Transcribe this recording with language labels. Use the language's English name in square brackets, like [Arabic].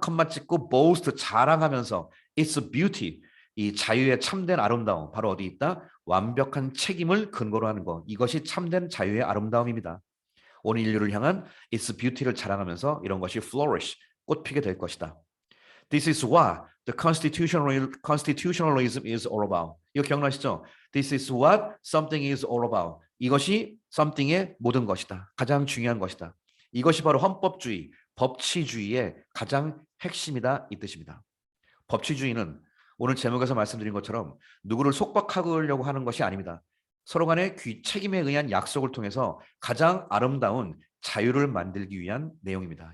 [Korean] 컷만 찍고 boast, 자랑하면서 [English] it's beauty, [Korean] 이 자유의 참된 아름다움, 바로 어디 있다? 완벽한 책임을 근거로 하는 것. 이것이 참된 자유의 아름다움입니다. 온 인류를 향한 [English] it's beauty [Korean] 를 자랑하면서 이런 것이 flourish, 꽃 피게 될 것이다. [English] This is what the constitutionalism is all about. [Korean] 이거 기억나시죠? [English] This is what something is all about. [Korean] 이것이 something의 모든 것이다. 가장 중요한 것이다. 이것이 바로 헌법주의, 법치주의의 가장 핵심이다 이 뜻입니다. 법치주의는 오늘 제목에서 말씀드린 것처럼 누구를 속박하려고 하는 것이 아닙니다. 서로 간의 책임에 의한 약속을 통해서 가장 아름다운 자유를 만들기 위한 내용입니다.